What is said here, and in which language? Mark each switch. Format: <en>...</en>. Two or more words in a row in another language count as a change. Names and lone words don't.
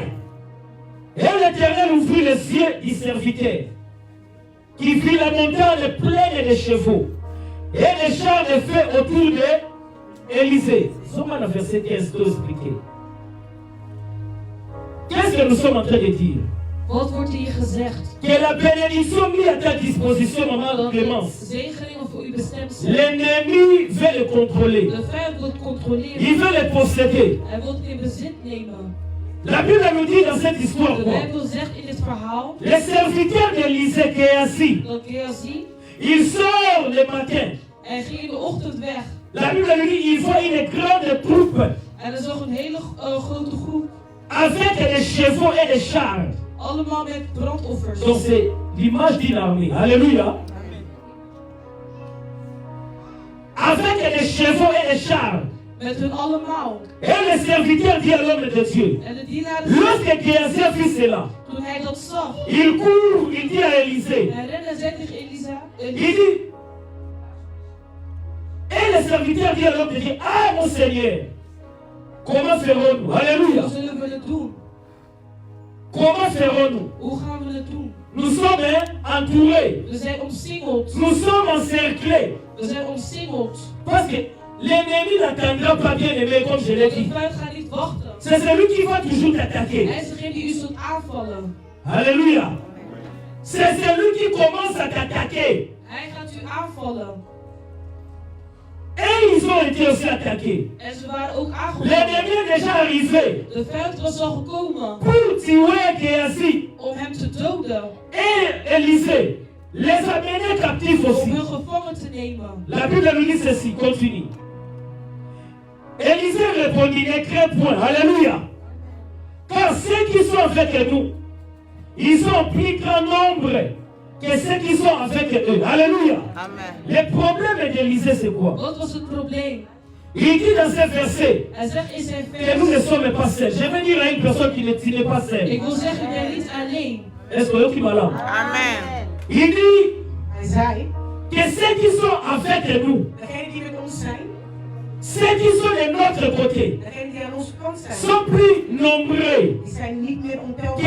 <fr>Et l'Éternel ouvrit les yeux du serviteur, qui vit la montagne pleine de chevaux et les chars de feu autour d'Élisée. Sommes dans le verset 15 pour expliquer. Qu'est-ce que nous sommes en train de dire?</fr> <nl>Wat wordt hier gezegd?</nl> <fr>Que la bénédiction mise à ta disposition, maman Clémence,</fr> <nl>Zegeningen voor u bestemd zijn.</nl> <fr>l'ennemi veut le contrôler.</fr> <nl>De vijand wil controleren.</nl> <fr>Il veut le posséder.</fr> <nl>Hij wil het in bezit nemen.</nl> <fr>La Bible nous dit dans cette histoire</fr> <nl>De</nl> <fr>quoi?</fr> <nl>Bijbel zegt in dit verhaal</nl> <fr>Les serviteurs d'Élisée qui est assis,</fr> <nl>dat Gehazi,</nl> <fr>il sort le matin.</fr> <nl>hij ging in de ochtend weg.</nl> <fr>La Bible nous dit il voit une grande troupe</fr> <nl>En er zag een hele grote groep.</nl> <fr>avec des chevaux et des chars.</fr> <nl>Allemaal met brandoffers.</nl> <fr>Donc c'est l'image d'une armée. Alléluia. Avec des chevaux et des chars.</fr> <nl>Met hun allemaal.</nl> <fr>Et le serviteur dit à l'homme de Dieu,</fr> <nl>En de dienaar,</nl> <fr>lorsque Géasi a vu cela,</fr> <nl>toen hij dat zag,</nl> <fr>il court, il dit à Élisée,</fr> <nl>hij rende en zei tegen Elisa.</nl> <fr>il dit, et le serviteur dit à l'homme de Dieu, ah mon Seigneur, comment ferons-nous? Alléluia.</fr> <nl>Hoe zullen we het doen?</nl> <fr>Comment ferons-nous?</fr> <nl>Hoe gaan we het doen?</nl> <fr>Nous sommes entourés,</fr> <nl>We zijn omsingeld.</nl> <fr>nous sommes encerclés,</fr> <nl>We zijn omsingeld.</nl> <fr>parce que l'ennemi n'attendra pas bien aimé comme je l'ai</fr> <nl>De</nl> <fr>dit.</fr> <nl>vijand gaat niet wachten.</nl> <fr>C'est celui qui va toujours t'attaquer.</fr> <nl>Hij is degene die u zult aanvallen.</nl> <fr>Alléluia. C'est celui qui commence à t'attaquer.</fr> <nl>Hij gaat u aanvallen.</nl> <fr>Et ils ont été aussi attaqués.</fr> <nl>En ze waren ook</nl> <fr>L'ennemi</fr> <nl>aangevallen.</nl> <fr>est déjà arrivé</fr> <nl>De vijand was al gekomen</nl> <fr>pour tuer Géasi</fr> <nl>om hem te doden.</nl> <fr>et Élisée. Les amener captifs</fr> <nl>Om</nl> <fr>aussi.</fr> <nl>hun gevangen te nemen.</nl> <fr>La Bible nous dit ceci, continue. Élisée répondit, ne crains point, alléluia. Car ceux qui sont avec nous, ils sont en plus grand nombre que ceux qui sont avec eux. Alléluia. Amen. Le problème d'Élisée, c'est quoi?</fr> <nl>Wat was het probleem?</nl> <fr>Il dit dans ce verset</fr> <nl>Hij zegt in zijn</nl> <fr>que nous ne</fr> <nl>vers.</nl> <fr>sommes pas seuls. Je vais dire à une personne qui n'est pas seule.</fr> <nl>Ik wil zeggen, je bent niet alleen.</nl> <fr>Est-ce que vous qui m'alarme? Amen. Il dit</fr> <nl>Hij zei,</nl> <fr>que ceux qui sont avec nous,</fr> <nl>degenen die met ons zijn,</nl> <fr>ceux qui sont de notre côté,</fr> <nl>degenen die aan onze kant zijn,</nl> <fr>sont plus nombreux</fr> <nl>die zijn niet meer</nl> <fr>que</fr> <nl>ontelbaar</nl>